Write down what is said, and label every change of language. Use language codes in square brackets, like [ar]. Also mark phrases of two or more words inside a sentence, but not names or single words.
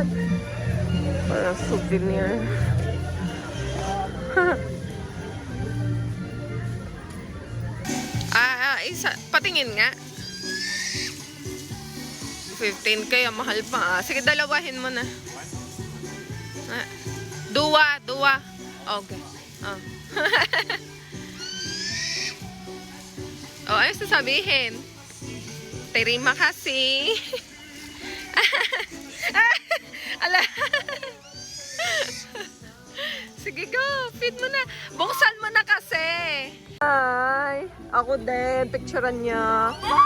[tl] Parang souvenir. Isa, patingin nga. 15 kaya mahal pa. Sige, dalawahin mo na. Dua. Okay. Ayos na sabihin. [id] Terima kasih. Ala. [tl] Sige, go. Feed mo na. Buksan mo na kasi. Hi. Ako din. Picturean niya.